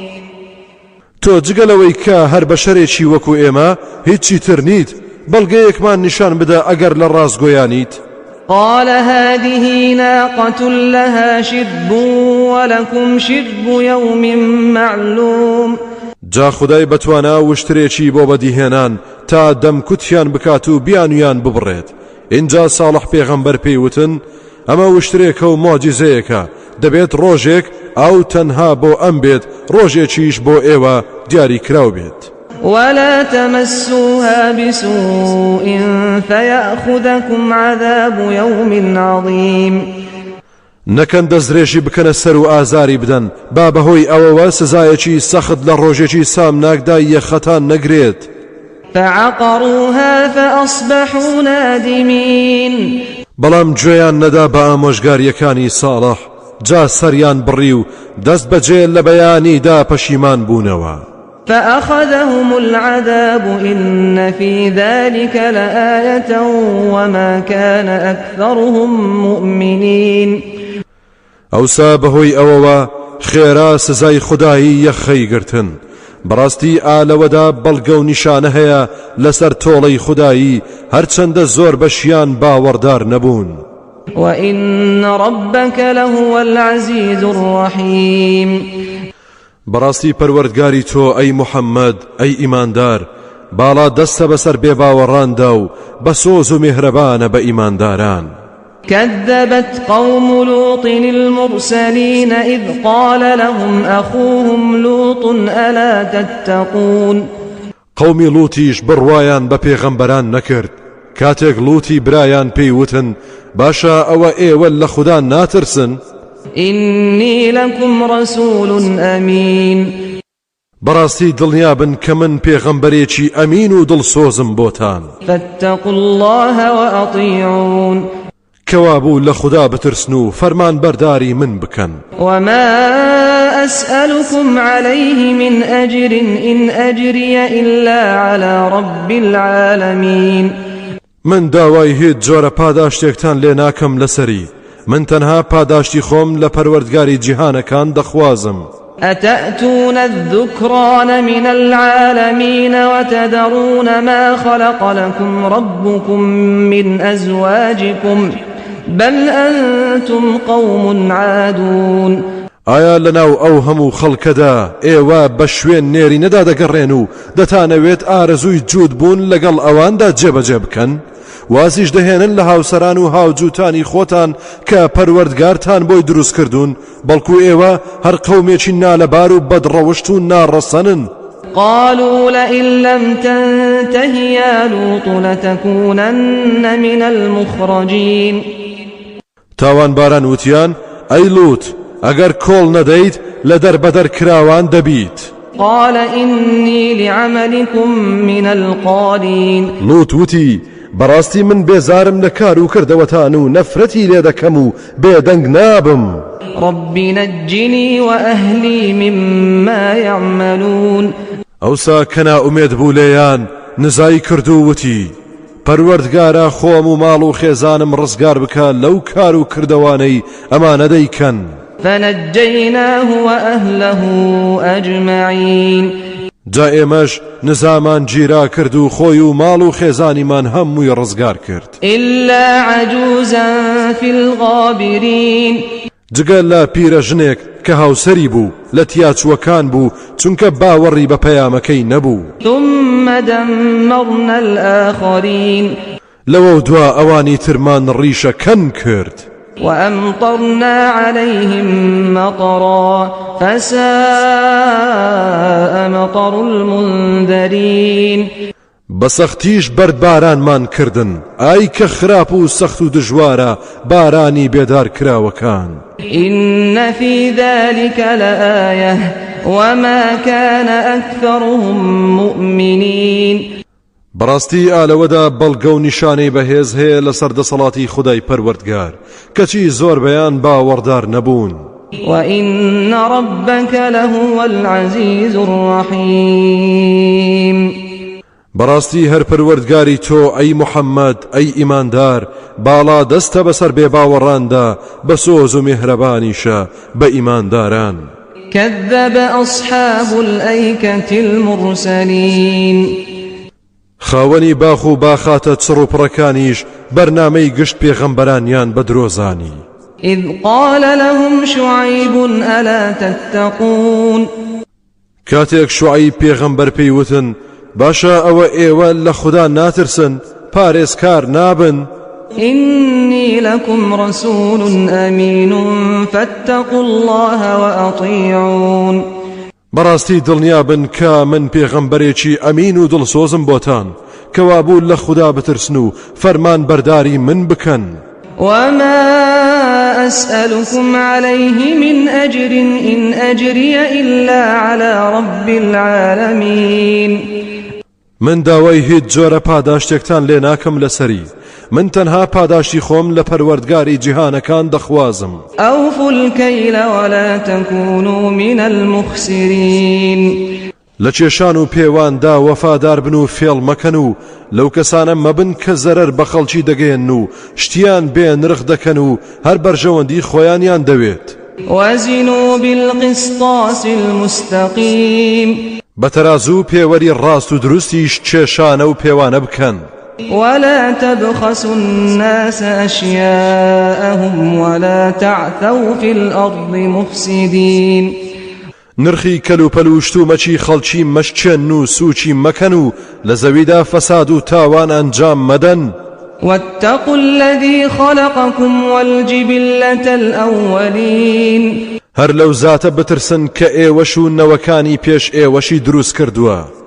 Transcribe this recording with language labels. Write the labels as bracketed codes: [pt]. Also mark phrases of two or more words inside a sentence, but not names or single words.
[ckb] تۆ جگەلەوەی کە هەر بەشەرێکی وەکو ئێمە هیچی تر نیت بەڵگەیەکمان نیشان بدە ئەگەر لە ڕاستگۆیانیت [ar] قال هذه ناقة لها شرب ولكم شرب يوم معلوم [ckb] جا خدای بەتوانە وشترێکی بۆ بەدیهێنان تا دەمکوتیان بکات و بیانویان ببڕێت اینجا ساڵح پێغەمبەر پێیوتن ئەمە وشترێکە و مۆجیزەیەکە دەبێت ڕۆژێک ئەو تەنها بۆ ئەم بێت ڕۆژێکیش بۆ ئێوە دیاری کراو بێت [ar] ولا تمسوها بسوء فيأخذكم عذاب يوم عظيم [ckb] نەکەن دەستدرێژی بکەنە سەر و ئازاری بدەن با بەهۆی ئەوەوە سزایەکی سەخت لە ڕۆژێکی سامناکدا یەخەتان نەگرێت [ar] فعقروها فأصبحوا نادمين [ckb] بەڵام گوێیان نەدا بە ئامۆژگاریەکانی ساڵح جا سەریان بڕی و دەست بەجێ لە بەیانیدا پەشیمان بوونەوە [ar] فأخذهم العذاب إن في ذلك لآية وما كان أكثرهم مؤمنين [ckb] ئەوسا بەهۆی ئەوەوە خێرا سزای خودایی یەخەی گرتن بەڕاستی ئالەوەدا بەڵگە و نیشانە هەیە لەسەر تۆڵەی خودایی هەرچەندە زۆر بەشیان باوەڕدار نەبوون [ar] وإن ربك لهو العزيز الرحيم [ckb] بەڕاستی پەروەردگاری تۆ ئەی محەممەد ئەی ئیماندار باڵا دەستە بەسەر بێباوەڕاندا و بە سۆز و میهرەبانە بە ئیمانداران [ar] كذبت قوم لوط المرسلين إذ قال لهم أخوهم لوط ألا تتقون [ckb] قومی لوتیش بڕوایان بە پێغەمبەران نەکرد کاتێک لوتی برایان پێیوتن باشە ئەوە ئێوە لە خوددا ناترسن [ar] إني لكم رسول أمين [ckb] بەڕاستی دڵنیابن کە من پێغەمبەرێکی ئەمین و دڵسۆزم بۆتان [ar] فاتقوا الله وأطيعون [ckb] کەوابوو لە خوددا بترسن و فەرمان بەرداری من بکەن [ar] وما أسألكم عليه من أجر إن أجري إلا على رب العالمين [ckb] من داوای هیچ جۆرە پاداشتێکتان لێ ناکەم لەسەری من تەنها پاداشتی خۆم لە پەروەردگاری جیهانەکان دەخوازم [ar] أتأتون الذكران من العالمين وتذرون ما خلق لكم ربكم من أزواجكم بل أنتم قوم عادون [ckb] ئایا لەناو ئەو هەموو خەڵکەدا ئێوە بە شوێن نێری نەدا دەگەڕێن و دەتانەوێت ئارەزووی جوود بوون لەگەڵ ئەواندا جێبەجێ بکەن وازیش دەهێنن لە هاوسەران و هاوجووتانی خۆتان کە پەروەردگارتان بۆی دروست کردوون بەڵکو ئێوە هەر قەومێکی نالەبار و بەدڕەوشت و ناڕەسەنن [ar] قالوا لئن لم تنته يا لوط لتكونن من المخرجين [ckb] تاوان باران وتیان ئەی لوت ئەگەر کۆڵ نەدەیت لە دەربەدەر کراوان دەبیت [ar] قال إني لعملكم من القالين [ckb] لوت وتی بەڕاستی من بێزارم لە کار و کردەوەتان و نەفرەتی لێ دەکەم و بێدەنگ نابم [ar] رب نجني وأهلي مما يعملون [ckb] ئەوسا کەنا ئومێد بوو لێیان نزای کرد و وتی پەروەردگارە خۆم و ماڵ و خێزانم ڕزگار بکە لەو کار و کردەوانەی ئەمانە دەیکەن [ar] فنجيناه وأهله أجمعين [ckb] جا ئێمەش نزامان گیرا کرد و خۆی و ماڵ و خێزانیمان هەمووی ڕزگار کرد [ar] إلا عجوزا في الغابرين [ckb] جگە لە پیرەژنێک کە هاوسەری بوو لە تیاچوەکان بوو چونکە باوەڕی بە پەیامەکەی نەبوو [ar] ثم دمرنا الآخرين [ckb] لەوە دوا ئەوانی ترمان ڕیشە کەن کرد [ar] وأمطرنا عليهم مطرا فساء مطر المنذرين [ckb] بەسەختیش بەردبارانمان کردن ئای کە خراپ و سەخت و دژوارە بارانی بێدار کراوەکان [ar] إن في ذلك لآية وما كان أكثرهم مؤمنين [ckb] بەڕاستی ئالەوەدا بەڵگە و نیشانەی بەهێز هەیە لەسەر دەسەڵاتی خودای پەروەردگار کەچی زۆر بەیان باوەڕدار نەبوون. [ar] وإن ربك لهو العزيز الرحيم [ckb] بەڕاستی هەر پەروەردگاری تۆ ئەی محەممەد ئەی ئیماندار باڵا دەستە بەسەر بێباوەڕاندا بە سۆز و میهرەبانیشە بە ئیمانداران. [ar] كذب أصحاب الأيكة المرسلين [ckb] خاوەنی باخ و باخاتە چڕ و پڕەکانیش بەرنامەی گشت پێغەمبەرانیان بە درۆزانی. [ar] إذ قال لهم شعيب ألا تتقون [ckb] کاتێک شوعەیب پێغەمبەر پێیوتن باشە ئەوە ئێوە لە خوددا ناترسن پارێزکار نابن. [ar] إني لكم رسول أمين فاتقوا الله وأطيعون [ckb] بەڕاستی دڵنیابن کە من پێغەمبەرێکی ئەمین و دڵسۆزم بۆتان کەوابوو لە خوددا بترسن و فەرمان بەرداری من بکەن. [ar] وما أسألكم عليه من أجر إن أجري إلا على رب العالمين [ckb] من داوای هیچ جۆرە پاداشتێکتان لێ ناکەم لەسەری من تەنها پاداشتی خۆم لە پەروەردگاری جیهانەکان دەخوازم. [ar] أوفوا الكيل ولا تكونوا من المخسرين [ckb] لە کێشان و پێواندا وەفادار بن و فێڵ مەکەن و لەو کەسانە مەبن کە زەرەر بە خەڵکی دەگەێن و شتیان بێ نرخ دەکەن و هەر بەرژەوەندی خۆیانیان دەوێت. [ar] وزنوا بالقسطاس المستقيم [ckb] بەتەرازوو پێوەری ڕاست و دروستیش کێشانە و پێوانە بکەن. [ar] ولا تبخسوا الناس أشياءهم ولا تعثوا في الأرض مفسدين [ckb] نرخی کەلوپەل و شتومەچی خەڵکی مەشچێن و سوچی مەکەن و لە زەویدا فەساد و تاوان ئەنجام مەدەن. [ar] واتقوا الذي خلقكم والجبلة الأولين [ckb] هەر لەو زاتە بترسن کە ئێوەش و نەوەکانی پێش ئێوەشی دروست کردووە.